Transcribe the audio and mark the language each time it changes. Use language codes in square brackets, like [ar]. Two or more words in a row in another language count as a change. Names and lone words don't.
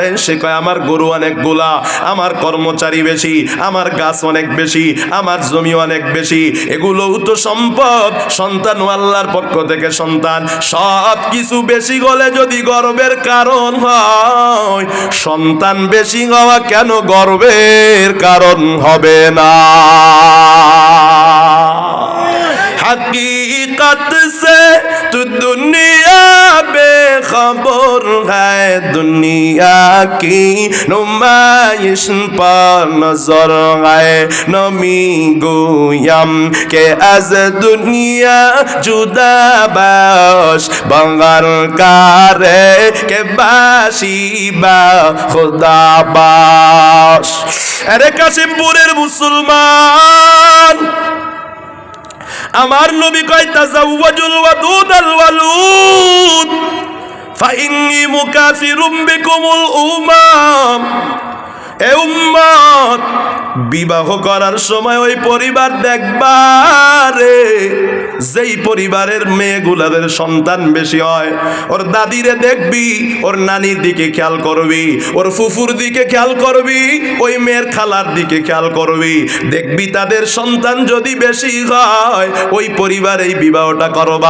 [bn] সে কয় আমার গরু অনেকগুলা, আমার কর্মচারী বেশি, আমার গাছ অনেক বেশি, আমার জমি অনেক বেশি। এগুলোও তো সম্পদ। সন্তান আল্লাহর পক্ষ থেকে সন্তান। সব কিছু বেশি হলে যদি গর্বের কারণ হয়, সন্তান বেশি হওয়া কেন গর্বের কারণ হবে না? [ur] حقیقت سے تو دنیا بے خبر ہے، دنیا کی نمائش پر نظر ہے. [fa] نمی گویم که از دنیا جدا باش، به هر کاری که باشی با خدا باش. [bn] আরে কাশিমপুরের মুসলমান, আমার নবী কয় [ar] تزوجوا الودود الولود فإني مكاثر بكم الأمم. [bn] এ উম্মত, বিবাহ করার সময় ওই পরিবার দেখবারে যেই পরিবারের মেয়েগুলাদের সন্তান বেশি হয়, ওর দাদিরে দেখবি, ওর নানির দিকে খেয়াল করবি, ওর ফুফুর দিকে খেয়াল করবি, ওই মেয়ের খালার দিকে খেয়াল করবি, দেখবি তাদের সন্তান যদি বেশি হয় ওই পরিবারেই বিবাহটা করবা।